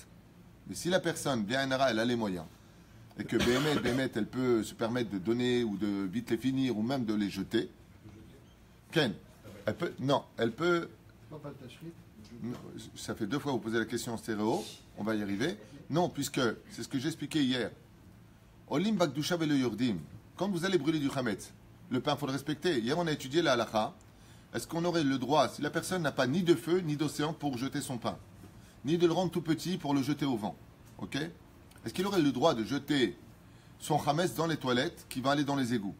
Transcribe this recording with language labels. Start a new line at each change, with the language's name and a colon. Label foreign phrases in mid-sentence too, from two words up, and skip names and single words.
French: Mais si la personne, bien Enara, elle a les moyens, et que Bémet, elle peut se permettre de donner ou de vite les finir ou même de les jeter. Ken, elle peut. Non, elle peut. Ça fait 2 fois que vous posez la question en stéréo. On va y arriver. Non, puisque c'est ce que j'expliquais hier.
Hebrew: עולים בקדושה ולא יורדים.
French: Quand vous allez brûler du chametz, le pain, il faut le respecter. Hier, on a étudié la halakha. Est-ce qu'on aurait le droit, si la personne n'a pas ni de feu, ni d'océan pour jeter son pain, ni de le rendre tout petit pour le jeter au vent, ok? Est-ce qu'il aurait le droit de jeter son chametz dans les toilettes qui va aller dans les égouts?